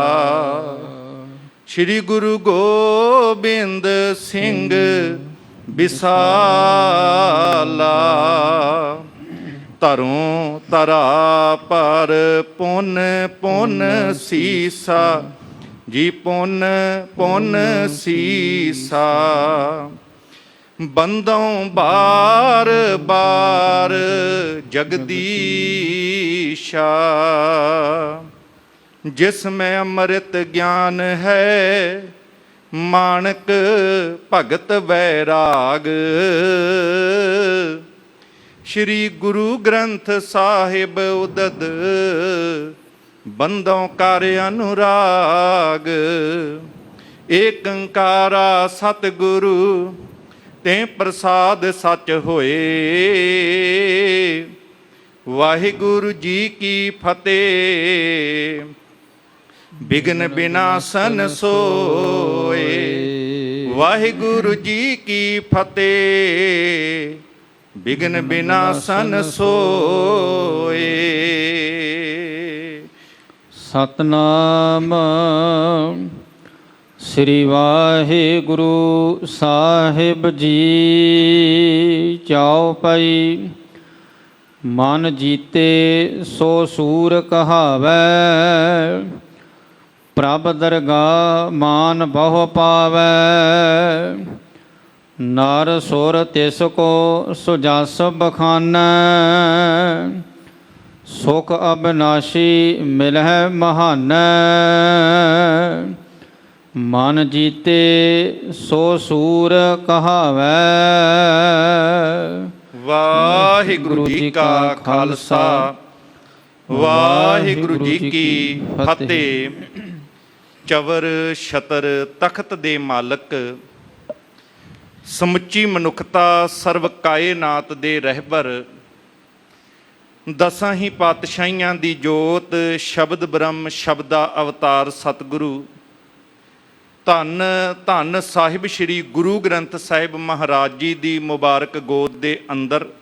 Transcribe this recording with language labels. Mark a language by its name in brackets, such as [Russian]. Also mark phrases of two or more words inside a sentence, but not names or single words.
[Braj] श्री गुरु गोबिंद सिंह विसाला। धरों धरा पर पुन पुन सीसा जी, पुन पुन सीसा। बंदों बार बार जगदीशा। जिसमें अमृत ज्ञान है मानक भगत वैराग। श्री गुरु ग्रंथ साहिब उदद बंदों कर अनुराग। [Punjabi] ਏਕ ਅੰਕਾਰਾ ਸਤਿਗੁਰੂ ਤੇ ਪ੍ਰਸਾਦ ਸਚ ਹੋਏ। ਵਾਹਿਗੁਰੂ ਜੀ ਕੀ ਫ਼ਤਹਿ। [Braj] बिघ्न विनाशन सोए। [Punjabi] ਵਾਹਿਗੁਰੂ ਜੀ ਕੀ ਫ਼ਤਹਿ। [Braj] बिघ्न विनाशन सोए। [Punjabi] ਸਤਿਨਾਮ ਸ੍ਰੀ ਵਾਹਿਗੁਰੂ ਸਾਹਿਬ ਜੀ। [Braj] चौपाई। मन जीते सो सूर कहावै, प्रभ दरगाह मान बहु पावै। नर सुर तिस को सुजस बखानै, सुख अविनाशी मिलह महानै। मन जीते सो सूर कहावै। [Punjabi] ਵਾਹਿਗੁਰੂ ਜੀ ਕਾ ਖ਼ਾਲਸਾ, ਵਾਹਿਗੁਰੂ ਜੀ ਕੀ ਫ਼ਤਹਿ। ਚਵਰ ਛਤਰ ਤਖ਼ਤ ਦੇ ਮਾਲਕ, ਸਮੁੱਚੀ ਮਨੁੱਖਤਾ ਸਰਵ ਕਾਇਨਾਤ ਦੇ ਰਹਿਬਰ, ਦਸਾਂ ਹੀ ਪਾਤਸ਼ਾਹੀਆਂ ਦੀ ਜੋਤ, ਸ਼ਬਦ ਬ੍ਰਹਮ ਸ਼ਬਦਾ ਅਵਤਾਰ ਸਤਿਗੁਰੂ ਧੰਨ ਧੰਨ ਸਾਹਿਬ ਸ਼੍ਰੀ ਗੁਰੂ ਗ੍ਰੰਥ ਸਾਹਿਬ ਮਹਾਰਾਜ ਜੀ ਦੀ ਮੁਬਾਰਕ ਗੋਦ ਦੇ ਅੰਦਰ